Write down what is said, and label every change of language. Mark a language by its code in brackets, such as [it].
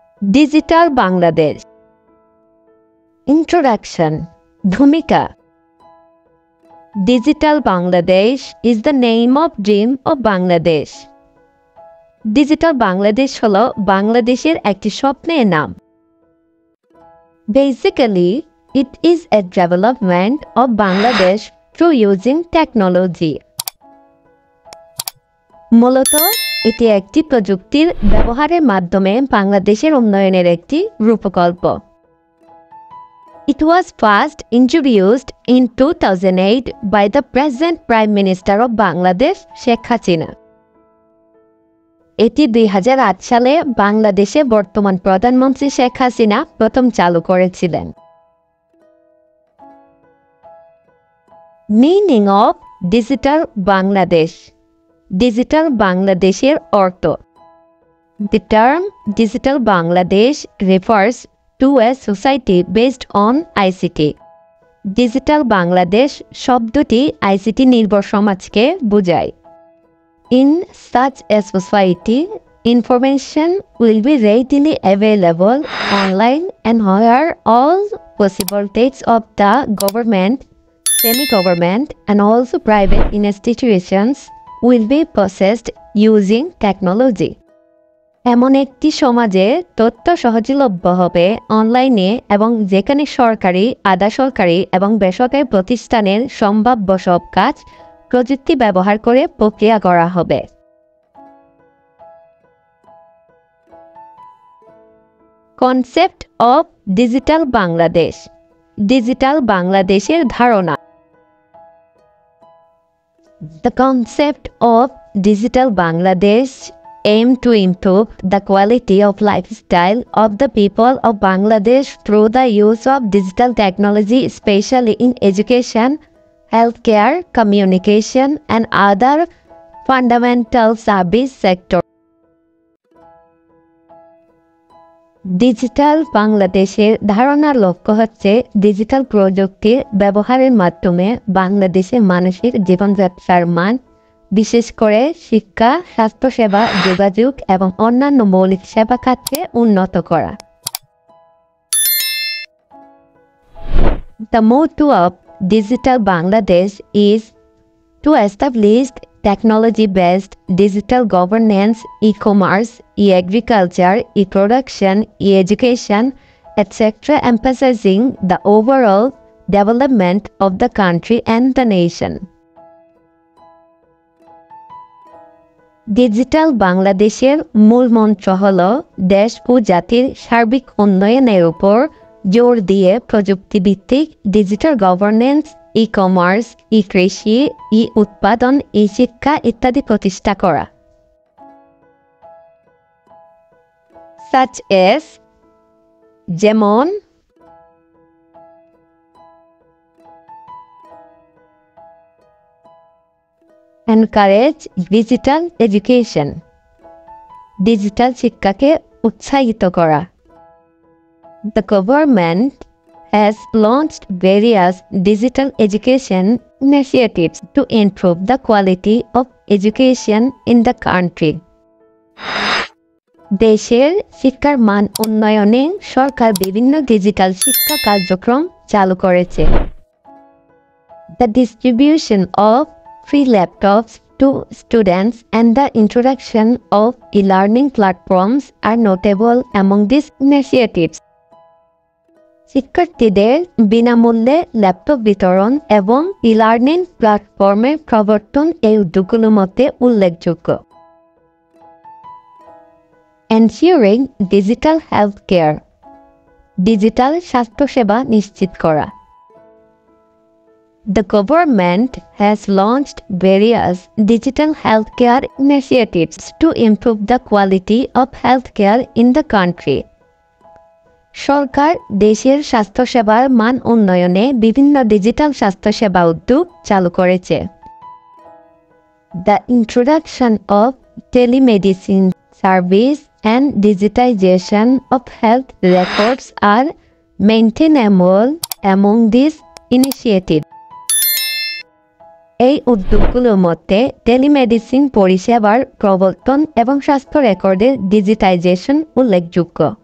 [en] Digital Bangladesh. Introduction. Bhumika. Digital Bangladesh is the name of dream of Bangladesh. [bn] Digital Bangladesh হলো বাংলাদেশের একটি স্বপ্নের নাম. [en] Basically, it is a development of Bangladesh through using technology. [bn] মূলত এটি একটি প্রযুক্তির ব্যবহারের মাধ্যমে বাংলাদেশের উন্নয়নের একটি রূপকল্প. [en] It was first introduced in 2008 by the present Prime Minister of Bangladesh, Sheikh Hasina. [bn] এটি 2008 সালে বাংলাদেশে বর্তমান প্রধানমন্ত্রী শেখ হাসিনা প্রথম চালু করেছিলেন। [en] Meaning of Digital Bangladesh. Digital Bangladeshের অর্থ. The term Digital Bangladesh refers to a society based on ICT. [bn] Digital Bangladesh শব্দটি ICT নির্ভর সমাজকে বোঝায়। [en] In such a society, information will be readily available online and where all possibilities of the government, semi-government and also private institutions will be processed using technology. [bn] এমন একটি সমাজে তথ্য সহজলভ্য হবে অনলাইনে এবং যেখানে সরকারি, আধা সরকারি এবং বেসরকারি প্রতিষ্ঠানের সম্ভাব্য সব কাজ প্রযুক্তি ব্যবহার করে প্রক্রিয়া করা হবে। [en] Concept of digital Bangladesh. [bn] Digital বাংলাদেশের ধারণা. [en] The concept of Digital Bangladesh aim to improve the quality of lifestyle of the people of Bangladesh through the use of digital technology, especially in education, healthcare, communication, and other fundamental service sectors. [bn] Digital বাংলাদেশের ধারণার লক্ষ্য হচ্ছে digital প্রযুক্তির ব্যবহারের মাধ্যমে বাংলাদেশের মানুষের জীবনযাত্রার মান, বিশেষ করে শিক্ষা, স্বাস্থ্যসেবা, যোগাযোগ এবং অন্যান্য মৌলিক সেবা খাতে উন্নত করা। [en] The motto of Digital Bangladesh is to establish technology-based digital governance, e-commerce, e-agriculture, e-production, e-education, etc., emphasizing the overall development of the country and the nation. [bn] Digital বাংলাদেশের মূল মন্ত্র হল দেশ ও জাতির সার্বিক উন্নয়নের উপর জোর দিয়ে প্রযুক্তিভিত্তিক ডিজিটাল গভর্নেন্স, ই-কমার্স, ই-কৃষি, ই-উৎপাদন, ই-শিক্ষা ইত্যাদি প্রতিষ্ঠা করা। [en] Such as যেমন encourage digital education. [bn] ডিজিটাল শিক্ষাকে উৎসাহিত করা। [en] The government has launched various digital education initiatives to improve the quality of education in the country. [bn] দেশের শিক্ষার মান উন্নয়নে সরকার বিভিন্ন ডিজিটাল শিক্ষা কার্যক্রম চালু করেছে। [en] The distribution of free laptops to students and the introduction of e-learning platforms are notable among these initiatives. [bn] শিক্ষার্থীদের বিনামূল্যে ল্যাপটপ বিতরণ এবং ই-লার্নিং প্ল্যাটফর্মের প্রবর্তন এই উদ্যোগগুলোর মধ্যে উল্লেখযোগ্য। [en] Ensuring digital healthcare. [bn] ডিজিটাল স্বাস্থ্যসেবা নিশ্চিত করা। [en] The government has launched various digital healthcare initiatives to improve the quality of healthcare in the country. [bn] সরকার দেশের স্বাস্থ্যসেবার মান উন্নয়নে বিভিন্ন ডিজিটাল স্বাস্থ্যসেবা উদ্যোগ চালু করেছে। [en] The introduction of telemedicine service and digitization of health records are maintainable among these initiatives. [bn] এই উদ্যোগগুলোর মধ্যে টেলিমেডিসিন পরিষেবার প্রবর্তন এবং স্বাস্থ্য রেকর্ডের ডিজিটাইজেশন উল্লেখযোগ্য।